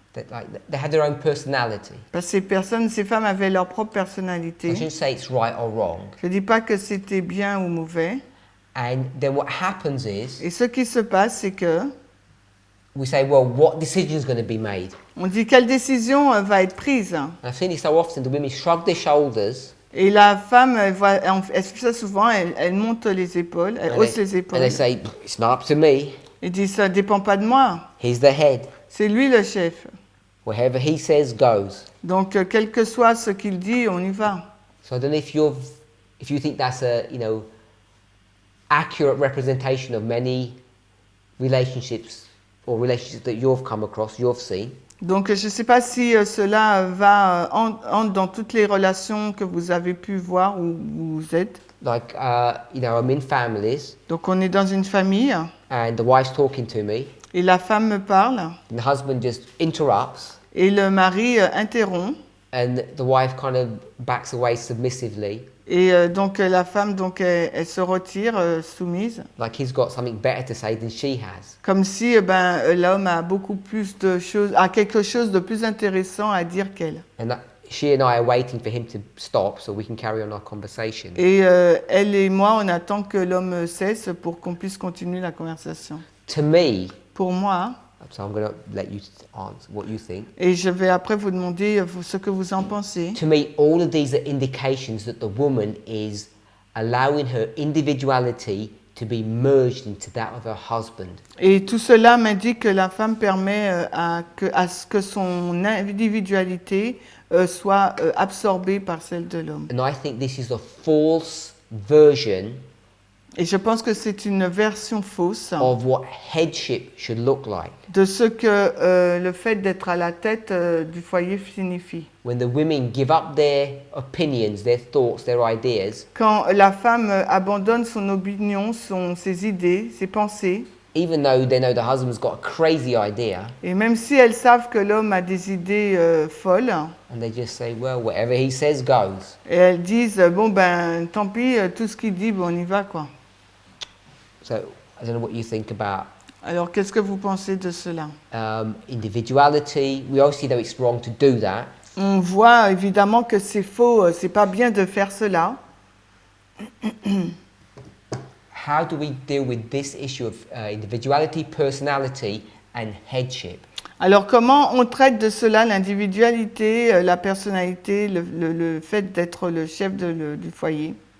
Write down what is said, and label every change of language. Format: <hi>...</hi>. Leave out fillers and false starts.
<en>That they had their own personality.</en> <fr>Parce que ces femmes avaient leur propre</fr> <en>I</en> <fr>personnalité.</fr> <en>shouldn't say it's right or wrong.</en> <fr>Je ne dis pas que c'était bien ou mauvais.</fr> <en>And then what happens is</en> <fr>Et ce qui se passe, c'est que</fr> <en>we say, well, what decision is going to be made?</en> <fr>on dit quelle décision va être prise.</fr> <en>And I've seen it so often. The women shrug their shoulders</en> <fr>Et la femme, elle fait ça souvent, elle monte les épaules, elle</fr> <en>And</en> <fr>hausse</fr> <en>they,</en> <fr>les épaules.</fr> <en>and they say, it's not up to me.</en> <fr>Et dit, ça ne dépend pas de moi,</fr> <en>He's the head.</en> <fr>c'est lui le chef.</fr> <en>Whatever he says goes.</en> <fr>Donc, quel que soit ce qu'il dit, on y va.</fr> <en>So I don't know if you think that's a accurate representation of many relationships or relationships that you've come across, you've seen.</en> <fr>Donc, je ne sais pas si cela entre dans toutes les relations que vous avez pu voir où vous êtes.</fr> <en>Like, I'm in families</en> <fr>Donc, on est dans une famille</fr> <en>and the wife's talking to me</en> <fr>et la femme me parle</fr> <en>and the husband just interrupts</en> <fr>et le mari interrompt.</fr> <en>and the wife kind of backs away submissively,</en> <fr>Et donc, la femme, donc, elle se retire soumise,</fr> <en>like he's got something better to say than she has.</en> <fr>comme si l'homme a beaucoup plus de choses, a quelque chose de plus intéressant à dire qu'elle.</fr> <en>And she and I are waiting for him to stop so we can carry on our conversation.</en> <fr>Et elle et moi, on attend que l'homme cesse pour qu'on puisse continuer la conversation.</fr> <en>To me,</en> <fr>Pour moi,</fr> <en>so I'm going to let you answer what you think.</en> <fr>et je vais après vous demander ce que vous en pensez.</fr> <en>To me, all of these are indications that the woman is allowing her individuality to be merged into that of her husband.</en> <fr>Et tout cela m'indique que la femme permet à ce que son individualité soit absorbée par celle de l'homme.</fr> <en>And I think this is a false version</en> <fr>Et je pense que c'est une version fausse</fr> <en>of what headship should look like.</en> <fr>de ce que le fait d'être à la tête du foyer signifie.</fr> <en>When the women give up their opinions, their thoughts, their ideas,</en> <fr>Quand la femme abandonne son opinion, ses idées, ses pensées,</fr> <en>even though they know the husband's got a crazy idea,</en> <fr>et même si elles savent que l'homme a des idées folles,</fr> <en>and they just say, well, whatever he says goes.</en> <fr>et elles disent bon ben tant pis, tout ce qu'il dit, bon, on y va quoi.</fr> <en>So I don't know what you think about</en> <fr>Alors qu'est-ce que vous pensez de cela?</fr> <en>individuality. We obviously know it's wrong to do that.</en> <fr>On voit évidemment que c'est faux, c'est pas bien de faire cela.</fr> <en>How do we deal with this issue of individuality, personality, and headship?</en> <fr>Alors comment on traite de cela, l'individualité, la personnalité, le fait d'être le chef du foyer?</fr>